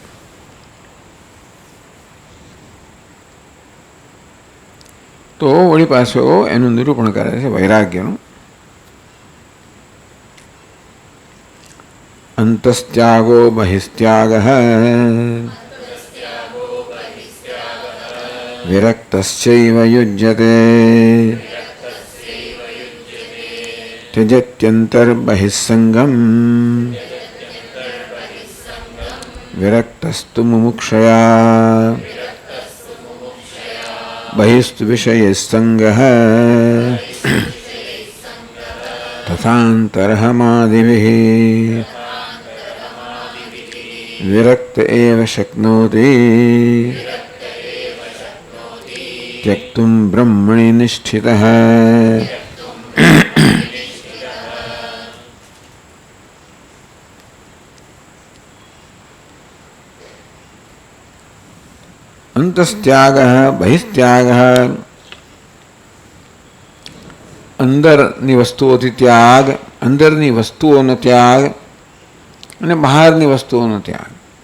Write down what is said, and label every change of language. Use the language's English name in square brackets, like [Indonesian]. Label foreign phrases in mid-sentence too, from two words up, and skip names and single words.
[Gujarati] તો વળી પાછો એનું નિરૂપણ કરે છે વૈરાગ્યનું. [Sanskrit] અંતસ્ત્યાગો બહિસ્ત્યાગ વિરક્તશ્ચૈવ યુજ્યતે त्यजत्यन्तर्बहिस्सङ्गम् विरक्तस्तु मुमुक्षया बहिस्तु विषयस्सङ्गः तथान्तर्हमादिभिः विरक्त एव शक्नोति त्यक्तुं ब्रह्मणि निष्ठितः. અંતસ્ત્યાગ બહિસ્ત્યાગ, [Gujarati] અંદરની વસ્તુઓથી ત્યાગ, અંદરની વસ્તુઓનો ત્યાગ અને બહારની વસ્તુઓનો ત્યાગ.